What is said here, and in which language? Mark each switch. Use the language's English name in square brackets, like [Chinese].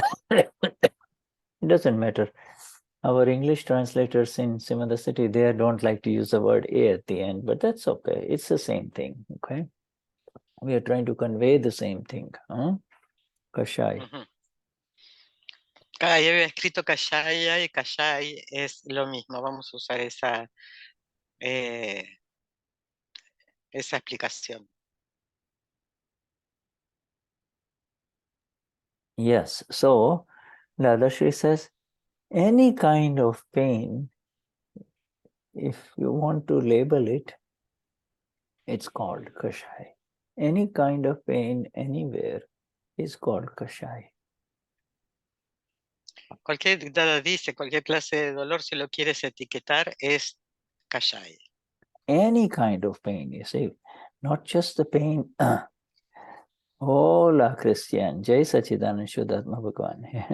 [English] It doesn't matter. Our English translators in Simada City, they don't like to use the word A at the end, but that's okay. It's the same thing, okay? We are trying to convey the same thing. Kashaya. [Spanish] Yo había escrito Kashaya y Kashai es lo mismo. Vamos a usar esa explicación. [English] Yes, so Dadashri says, any kind of pain, if you want to label it, it's called Kashaya. Any kind of pain anywhere is called Kashaya. [Spanish] Cualquier Dada dice, cualquier clase de dolor, si lo quieres etiquetar, es Kashai. [English] Any kind of pain, you see, not just the pain. [Spanish] Hola, Christian. Jai Sachidanand Shuddhatma Bhagwan.